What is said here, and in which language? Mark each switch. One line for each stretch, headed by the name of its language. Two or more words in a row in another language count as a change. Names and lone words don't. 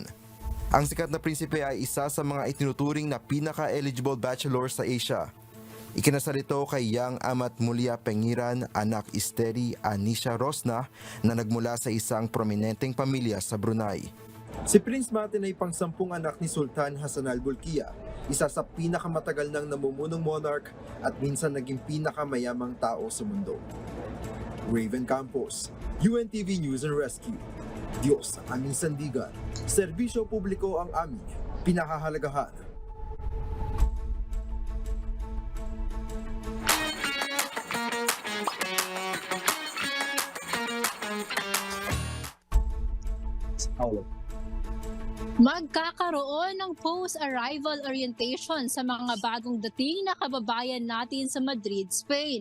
Filipino: Ang sikat na prinsipe ay isa sa mga itinuturing na pinaka-
English: eligible bachelor
Filipino: sa Asia. Ikinasal ito kay Yang Amat Mulia Pengiran, anak Isteri Anisha Rosna na nagmula sa isang prominenteng pamilya sa Brunei. Si Prince Mateen ay pang-10 anak ni Sultan Hassan al-Bolkiah, isa sa pinakamatagal ng namumunong monarch at minsan naging pinakamayamang tao sa mundo. Raven Campos, UNTV News and Rescue. Diyos ang aming sandigan, serbisyo publiko ang aming pinahahalagahan. Magkakaroon ng
English: post-arrival orientation
Filipino: sa mga bagong dating na kababayan natin sa Madrid, Spain.